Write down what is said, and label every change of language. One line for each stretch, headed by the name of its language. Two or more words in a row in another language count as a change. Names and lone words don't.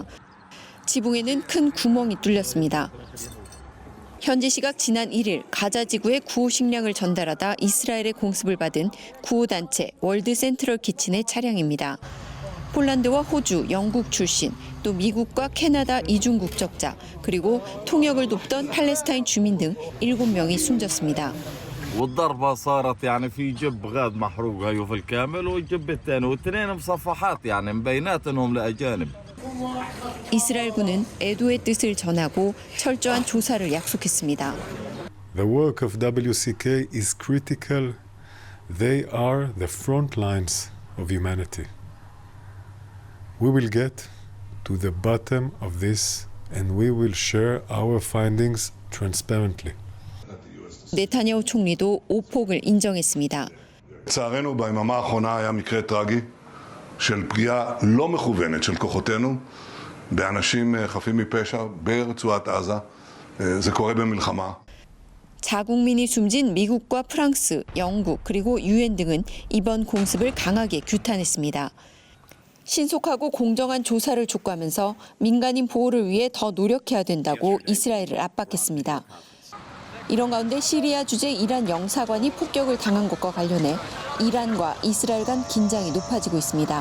Korean: 지붕에는 큰 구멍이 뚫렸습니다. 현지 시각 지난 1일 가자 지구에 구호 식량을 전달하다 이스라엘의 공습을 받은 구호단체 월드 센트럴 키친의 차량입니다. 폴란드와 호주, 영국 출신, 또 미국과 캐나다 이중 국적자, 그리고 통역을 돕던 팔레스타인 주민 등 7명이 숨졌습니다.
Arabic: والضربة صارت يعني في جب غاز محروق هيو في الكامل والجب الثاني واثنين مصفحات يعني مبينات انهم لاجانب.
Korean: 이스라엘군은 애도의 뜻을 전하고 철저한 조사를 약속했습니다.
English: The work of WCK is critical. They are the front lines of humanity. We will get to the bottom of this and we will share our findings transparently.
Korean: 네타냐후 총리도 오폭을 인정했습니다.
Hebrew: לצערנו ביממה האחרונה היה מקרה טרגי של פגיעה לא מכוונת של כוחותינו באנשים חפים מפשע ברצועת עזה. זה קורה במלחמה.
Korean: 자국민이 숨진 미국과 프랑스, 영국 그리고 유엔 등은 이번 공습을 강하게 규탄했습니다. 신속하고 공정한 조사를 촉구하면서 민간인 보호를 위해 더 노력해야 된다고 이스라엘을 압박했습니다. 이런 가운데 시리아 주재 이란 영사관이 폭격을 당한 것과 관련해 이란과 이스라엘 간 긴장이 높아지고 있습니다.